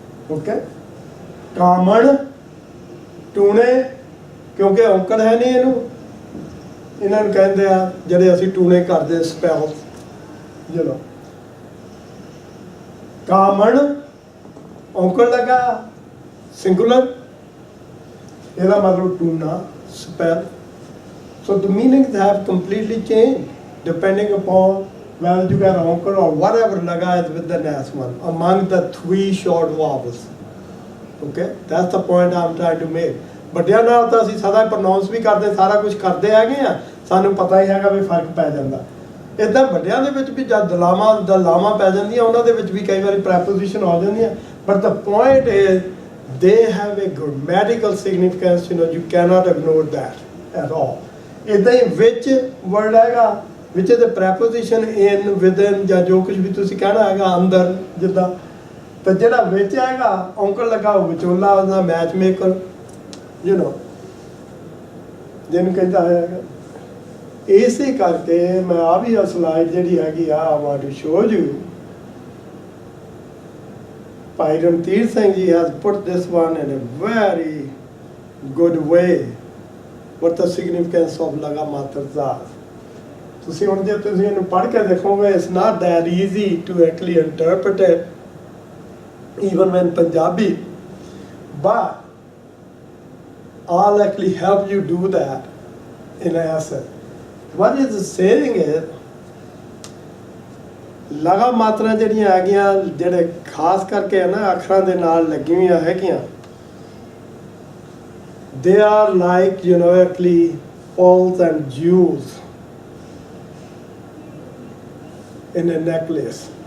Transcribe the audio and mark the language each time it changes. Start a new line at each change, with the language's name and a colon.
Punjabi: Okay, ਕਾਮਣ ਟੂਣੇ, ਕਿਉਂਕਿ ਔਂਕੜ ਹੈ ਨਹੀਂ ਇਹਨੂੰ, ਇਹਨਾਂ ਨੂੰ ਕਹਿੰਦੇ ਆ ਜਿਹੜੇ ਅਸੀਂ ਟੂਣੇ ਕਰਦੇ ਸਪੈਲਸ, ਚਲੋ ਕਾਮਣ ਔਂਕੜ ਲਗਾ ਸਿੰਗੂਲਰ, ਇਹਦਾ ਮਤਲਬ ਟੂਣਾ spell.
English: So the meanings have completely changed depending upon whether you got onkur or whatever laga is with the next one among the three short vowels. Okay, that's the point I'm trying to make.
Punjabi: ਵੱਡਿਆਂ ਨਾਲ ਤਾਂ ਅਸੀਂ ਸਦਾ pronounce ਵੀ ਕਰਦੇ, ਸਾਰਾ ਕੁਝ ਕਰਦੇ ਹੈਗੇ ਆ, ਸਾਨੂੰ ਪਤਾ ਹੀ ਹੈਗਾ ਵੀ ਫਰਕ ਪੈ ਜਾਂਦਾ। ਇੱਦਾਂ ਵੱਡਿਆਂ ਦੇ ਵਿੱਚ ਵੀ ਜਦ ਲਾਵਾਂ ਪੈ ਜਾਂਦੀਆਂ, ਉਹਨਾਂ ਦੇ ਵਿੱਚ ਵੀ ਕਈ ਵਾਰੀ ਪ੍ਰੈਪੋਜੀਸ਼ਨ ਆ ਜਾਂਦੀਆਂ,
English: But the point is they have a grammatical significance, you cannot ignore that at all.
Punjabi: ਇੱਦਾਂ ਹੀ ਵਿੱਚ ਵਰਡ ਹੈਗਾ, ਵਿੱਚ ਦੇ ਪ੍ਰੈਪੋਜੀਸ਼ਨ in, within ਜਾਂ ਜੋ ਕੁਝ ਵੀ ਤੁਸੀਂ ਕਹਿਣਾ ਹੈਗਾ, ਅੰਦਰ ਜਿੱਦਾਂ, ਤਾਂ ਜਿਹੜਾ ਵਿੱਚ ਹੈਗਾ ਔਂਕੜ ਲੱਗਾ ਉਹ ਵਿਚੋਲਾ, ਉਹਦਾ ਮੈਚ ਮੇਕਰ, ਜਿਹਨੂੰ ਕਹਿੰਦਾ ਹੈਗਾ। ਇਸੇ ਕਰਕੇ ਮੈਂ ਆ ਵੀ ਆ ਸਲਾਈਡ ਜਿਹੜੀ ਹੈਗੀ ਆ,
English: I want to show you. Bhai Rantir Singh ji has put this one in a very good way. What the significance of laga matra zat.
Punjabi: ਤੁਸੀਂ ਹੁਣ ਜੇ ਤੁਸੀਂ ਇਹਨੂੰ ਪੜ੍ਹ ਕੇ ਦੇਖੋਗੇ,
English: it's not that easy to actually interpret it, even when Punjabi, but I'll actually help you do that in an essay. What is saying is,
Punjabi: ਲਗਾ ਮਾਤਰਾ ਜਿਹੜੀਆਂ ਹੈਗੀਆਂ, ਜਿਹੜੇ ਖਾਸ ਕਰਕੇ ਨਾ ਅੱਖਰਾਂ ਦੇ ਨਾਲ ਲੱਗੀਆਂ ਹੋਈਆਂ ਹੈਗੀਆਂ,
English: they are like actually pearls and jewels in a necklace.